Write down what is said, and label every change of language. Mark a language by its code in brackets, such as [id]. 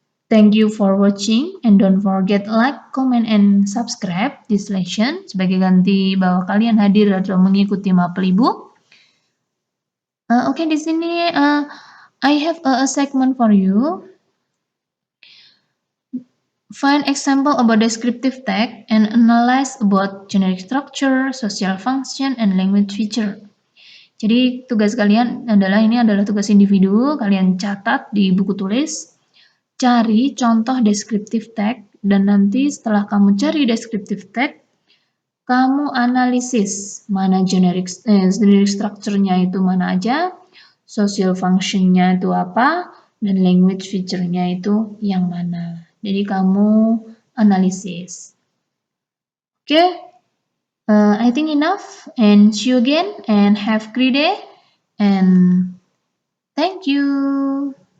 [en] Thank you for watching and don't forget like, comment, and subscribe this lesson [id] sebagai ganti bahwa kalian hadir atau mengikuti mapel Ibu. [en] Oke, [id] di sini [en] I have a segment for you. Find example about descriptive text and analyze about generic structure, social function, and language feature. [id] Jadi tugas kalian ini adalah tugas individu, kalian catat di buku tulis, cari contoh descriptive text, dan nanti setelah kamu cari descriptive text, kamu analisis mana generic structure-nya itu mana aja, social function-nya itu apa, dan language feature-nya itu yang mana. Jadi kamu analisis. [en] Okay, I think enough and see you again and have a great day and thank you.